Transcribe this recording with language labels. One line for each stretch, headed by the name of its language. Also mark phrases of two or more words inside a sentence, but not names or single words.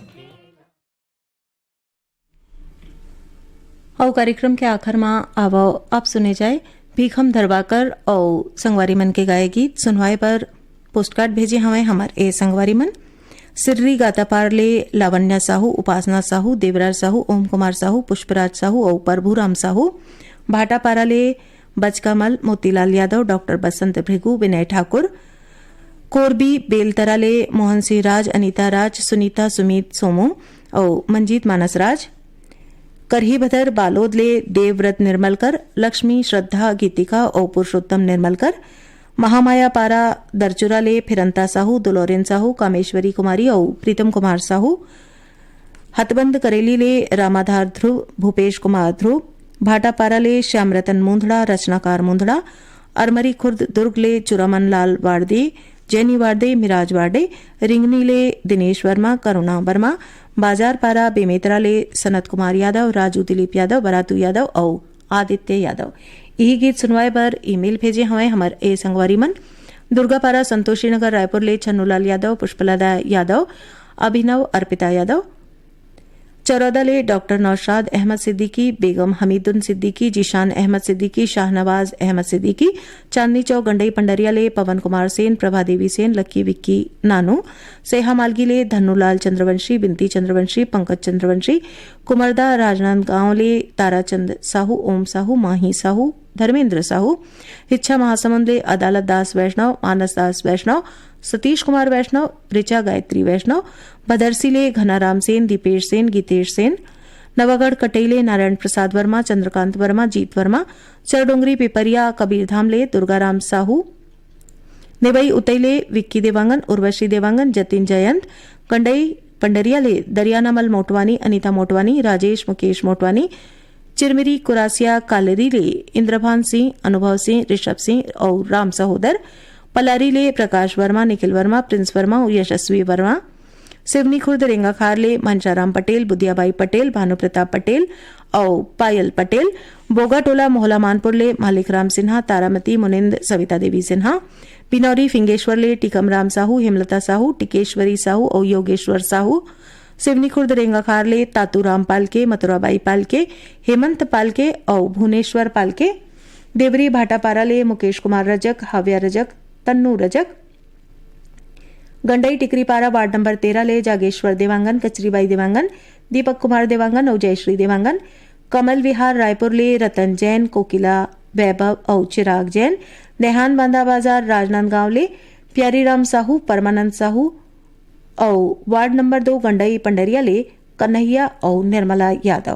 Chhattisgarhi: और कार्यक्रम के आखिर में आवो अब सुने जाए भीखम धरवाकर और संगवारी मन के गाए गीत। सुनवाए पर पोस्टकार्ड भेजे हमें हमार ए संगवारी मन सिर्री गातापारले लावण्या साहू, उपासना साहू, देवराज साहू, ओम कुमार साहू, पुष्पराज साहू और प्रभुराम साहू। भाटापाराले बचकामल, मोतीलाल यादव, डॉक्टर बसंत भृगु, विनय ठाकुर। कोरबी बेलतराले मोहन सिंह राज, अनीता राज, सुनीता सुमित सोमू और मंजीत मानस राज। करही भदर बालोदले देवव्रत निर्मलकर, लक्ष्मी श्रद्धा गीतिका और पुरुषोत्तम निर्मलकर। महामाया पारा दरचुराले फिरंता साहू, दुलोरेन साहू, कामेश्वरी कुमारी और प्रीतम कुमार साहू। हथबंद करेली ले रामाधार ध्रुव, भूपेश कुमार ध्रुव। भाटापाराले श्यामरतन मुंदड़ा, रचनाकार मुंदड़ा। अरमरी खुर्द दुर्ग ले चुरामन लाल वाड़दे, जैनी वाड़दे, मिराज वाड़े। रिंगनी ले दिनेश वर्मा, करुणा वर्मा। बाजार पारा बेमेतरा ले सनत कुमार यादव, राजू दिलीप यादव, बरातू यादव और आदित्य यादव। यही गीत सुनवाए पर ईमेल भेजे हमें हमार ए संगवारी मन दुर्गापारा संतोषी नगर रायपुर ले छन्नूलाल यादव, पुष्पलता यादव, अभिनव अर्पिता यादव। चरौदा ले डॉक्टर नौशाद अहमद सिद्दीकी, बेगम हमीदुन सिद्दीकी, जीशान अहमद सिद्दीकी, शाहनवाज अहमद सिद्दीकी। चांदनी चौक गंडई पंडरिया ले पवन कुमार सेन, प्रभा देवी सेन, लक्की विक्की नानू। सेहा मालगी ले धन्नूलाल चंद्रवंशी, बिनती चंद्रवंशी, पंकज चंद्रवंशी। कुमरदा राजनांदगांव ले ताराचंद साहू, ओम साहू, माही साहू, धर्मेंद्र साहू। हिच्छा महासमुंद ले अदालत दास वैष्णव, मानस दास वैष्णव, सतीश कुमार वैष्णव, ऋचा गायत्री वैष्णव। भदरसी ले घनाराम सेन, दीपेश सेन, गीतेश सेन। नवागढ़ कटेले नारायण प्रसाद वर्मा, चंद्रकांत वर्मा, जीत वर्मा। चरडोंगरी पिपरिया कबीरधाम ले दुर्गाराम साहू। नेबई उतैले विक्की देवांगन, उर्वशी देवांगन, जतिन जयंत। कंडई पंडरिया ले दरियानामल मोटवानी, अनीता मोटवानी, राजेश मुकेश मोटवानी। चिरमिरी कुरासिया कालेरी ले इंद्रभान सिंह, अनुभव सिंह, ऋषभ सिंह और राम सहोदर। पलारी ले प्रकाश वर्मा, निखिल वर्मा, प्रिंस वर्मा और यशस्वी वर्मा। सिवनी खुर्द रेंगाखार ले मंशाराम पटेल, बुदियाबाई पटेल, भानु प्रताप पटेल और पायल पटेल। बोगाटोला मोहला मानपुर ले मालिकराम सिन्हा, तारामती, मुनिंद, सविता देवी सिन्हा। पिनौरी फिंगेश्वर ले टीकमराम साहू, हेमलता साहू, टिकेश्वरी साहू और योगेश्वर साहू। सिवनी खुर्द रेंगाखार ले तातूराम पालके, मथुराबाई पालके, हेमंत पालके और भुवनेश्वर पालके। देवरी भाटापारा ले मुकेश कुमार रजक, हाव्या रजक, तन्नू रजक। गंडई टिकरीपारा वार्ड नंबर 13 ले जागेश्वर देवांगन, कचरीबाई देवांगन, दीपक कुमार देवांगन और जयश्री देवांगन। कमल विहार रायपुर ले रतन जैन, कोकिला वैभव और चिराग जैन। देहान बांधा बाजार राजनांदगांव ले प्यारीराम साहू, परमानंद साहू और वार्ड नंबर 2 गंडई पंडरिया ले कन्हैया और निर्मला यादव।